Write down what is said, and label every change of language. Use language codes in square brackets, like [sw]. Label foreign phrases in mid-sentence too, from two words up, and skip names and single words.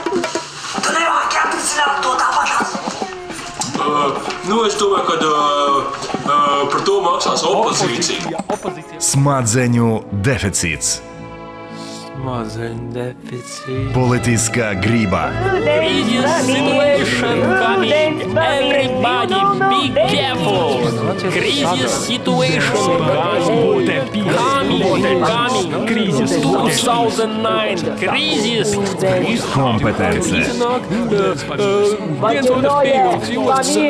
[lv] Tu nevāki atrisināt to tāpatās. Es domāju, ka par to maksās opozīcija. Smadzeņu deficīts. Smadzeņu deficīts. Politiskā grība. [en] Crisis situation coming. Everybody be careful. Crisis situation coming. Crisis 2009. Crisis. [lv] Kompetence. Viens otrs pievilks, jūs